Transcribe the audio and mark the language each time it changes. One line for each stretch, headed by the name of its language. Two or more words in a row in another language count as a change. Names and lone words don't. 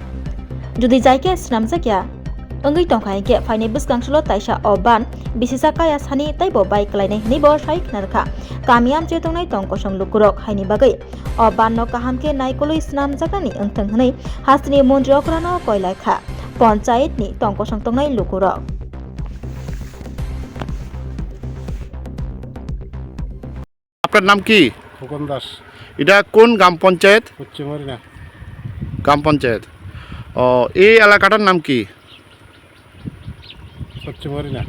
Kok Borok: jodi jaike snamjakya ongoi tongkha hinke phaine bwsgangslo taisa oban bisisa kaya sani taibo bai klainai hnei bo sai khnarekha kamyamche tongnai tongkosong lukurok haini bagai oban no kahamke naikoloi snamjakani engthang hnei hastini monjro krano koilakha panchayat ni tongkosong tongnai lukurok
Bangla: আপনার নাম কি? ফুকন দাস। এটা কোন গ্রাম পঞ্চায়েত? পশ্চিমহরিণা গ্রাম পঞ্চায়েত। এই এলাকাটার নাম কি? পশ্চিমহরিণা